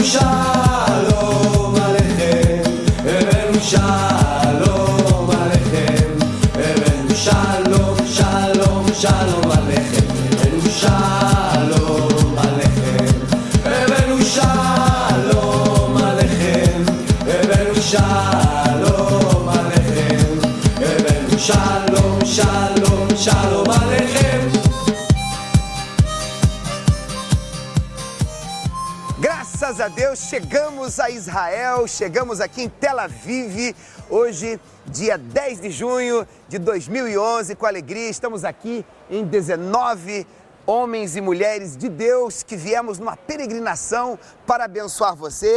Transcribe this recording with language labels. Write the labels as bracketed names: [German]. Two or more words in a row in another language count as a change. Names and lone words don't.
[Hebrew] שלום עליכם, הבאנו שלום עליכם, הבאנו שלום, שלום, שלום עליכם, הבאנו שלום עליכם, הבאנו שלום עליכם, הבאנו שלום עליכם, הבאנו שלום, שלום, שלום עליכם. [Portuguese] Graças a Deus, chegamos a Israel, chegamos aqui em Tel Aviv, hoje, dia 10 de junho de 2011, com alegria, estamos aqui em 19 homens e mulheres de Deus que viemos numa peregrinação para abençoar você.